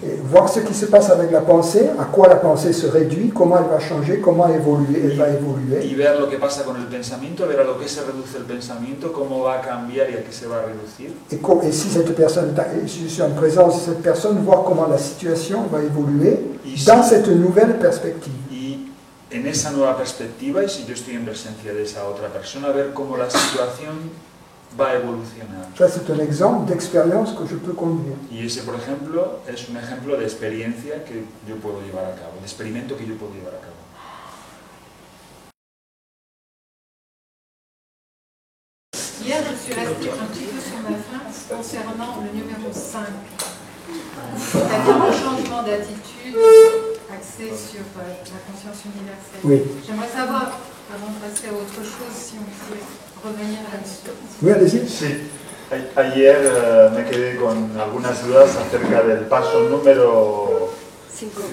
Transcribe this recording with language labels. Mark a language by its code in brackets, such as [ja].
[fr] Et voir ce qui se passe avec la pensée, à quoi la pensée se réduit, comment elle va changer, comment évoluer, elle va évoluer. [es] Y ver lo que pasa con el pensamiento, ver a lo que se reduce el pensamiento, cómo va a cambiar y a qué se va a reducir. [fr] Et si cette personne, si je suis en présence de cette personne, voir comment la situation va évoluer dans cette nouvelle perspective. [es] Y en esa nueva perspectiva, y si yo estoy en presencia de esa otra persona, ver cómo la situación va a evolucionar. [fr] Ça, c'est un exemple d'expérience que je peux conduire. [es] Y ese, por ejemplo, es un ejemplo de experiencia que yo puedo llevar a cabo, de experimento que yo puedo llevar a cabo. [fr] Hier, je suis restée un petit peu sur ma faim concernant le numéro 5. C'est-à-dire le changement d'attitude axé sur la conscience universelle. Oui. J'aimerais savoir, avant de passer à autre chose, si on peut revenir là-dessus. Oui, allez-y. [es] Sí, ayer me quedé con algunas dudas acerca del paso número 5.